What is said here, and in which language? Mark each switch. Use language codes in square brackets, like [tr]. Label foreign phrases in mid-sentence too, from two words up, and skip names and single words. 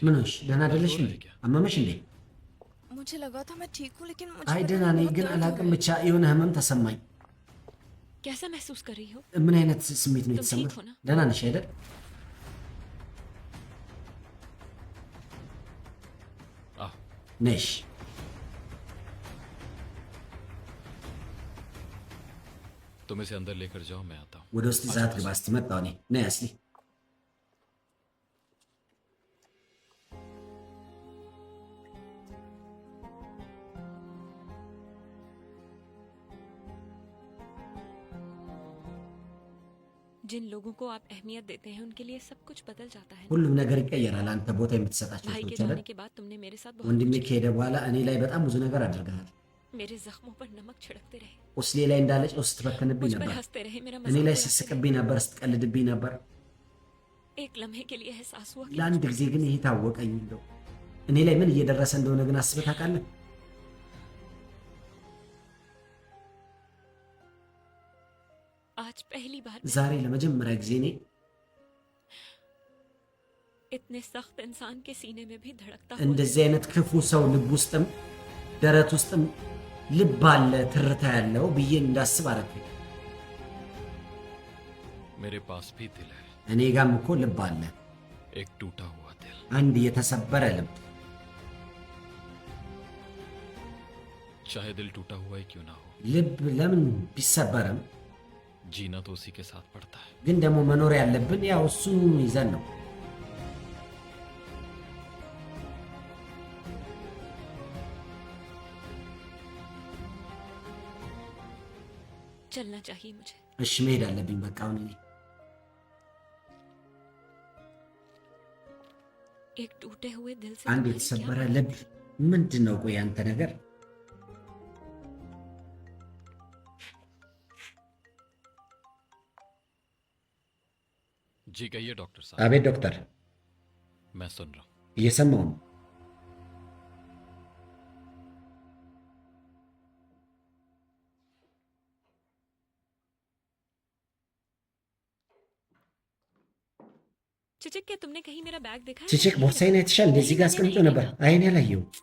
[am] ምን [hi] ठीक हो? [am] ሆንሽ ደህና አይደለሽ [hi] रो [am] እንዴ [hi] रहे क्या [am] አመመሽ እንዴ [hi] मुझे लगा था मैं ठीक हूँ लेकिन मुझे [am] አይ [hi] पता [am] ደህና [hi] नहीं [am] ነኝ [hi] बहुत [am] ግን [hi] दर्द हो [am] አላቅም [hi] रहा है। [am] ብቻ የሆነ ህመም ተሰማኝ [hi] कैसा महसूस कर रही हो [am] ምን አይነት ስሜት ነው [hi] तुम [am] የተሰማሽ [hi] ठीक हो ना? [am] ደህና ነሽ አይደል [hi] आओ [am] ነሽ [hi] तुम इसे अंदर लेकर जाओ मैं आता हूँ [am] ወደ ውስጥ ይዛት ግባ እስቲ መጣሁ እኔ ነይ አስሊ [hi] जिन लोगों को आप अहमियत देते हैं उनके लिए सब कुछ बदल जाता है [am] ሁሉም ነገር ይቀየራል አንተ ቦታ የምትሰጣቸው [hi] भाई के [am] ሰዎች አይደል [hi] जाने के बाद तुमने मेरे साथ बहुत [am] ወንድሜ [hi] कुछ [am] ከሄደ በኋላ እኔ ላይ በጣም ብዙ ነገር አድርገሃል [hi] किया। मेरे जख्मों पर नमक छिड़कते रहे [am] ቁስሌ ላይ እንዳለ ጨው ስትበተንብኝ [hi] मुझ पर [am] ነበር [hi] हंसते रहे मेरा [am] እኔ [hi] मजाक [am] ላይ [hi] उड़ाते [am] ስትስቅብኝ ነበር ስትቀልድብኝ ነበር [hi] रहे। एक लम्हे के लिए एहसास हुआ कि [am] ለአንድ ጊዜ ግን ይሄ ታወቀኝ እንደው እኔ ላይ ምን እየደረሰ እንደሆነ ግን አስበህ ታውቃለህ [hi] आज पहली बार मैं [am] ዛሬ ለመጀመሪያ ጊዜ እኔ [hi] इतने सख्त इंसान के सीने में भी धड़कता हुआ [am] እንደዚህ አይነት ክፉ ሰው ልብ ውስጥም ደረት ውስጥም ልብ አለ ትርታ ያለው ብዬ እንዳስብ አረፈኝ [hi] मेरे पास भी दिल है, [am] እኔ ጋም እኮ ልብ አለ። [hi] एक टूटा हुआ दिल। [am] አንድ የተሰበረ ልብ። [hi] चाहे दिल टूटा हुआ ही क्यों ना हो, [am] ልብ ለምን ቢሰበርም [hi] जीना तो उसी के साथ पड़ता है। [am] ግን ደግሞ መኖር ያለብን ያው እሱን ይዘን ነው። [hi] चलना चाहिए मुझे। [am] እሺ መሄድ አለብኝ በቃ አሁን እኔ [hi] एक टूटे हुए दिल से [am] አንድ [hi] तुम्हारी [am] የተሰበረ [hi] क्या [am] ልብ ምንድን ነው? ቆይ አንተ ነገር [hi] जी कहिए डॉक्टर साहब। [am] አቤት ዶክተር፣ [hi] मैं सुन रहा हूँ। [am] እየሰማሁ ነው። [hi] चिचिक, क्या तुमने कहीं मेरा बैग देखा है? [am] ቺቺክ ቦርሳዬን አይተሻል? እንደዚህ ጋር አስቀምጦ ነበር። አይኔ አላየሁም።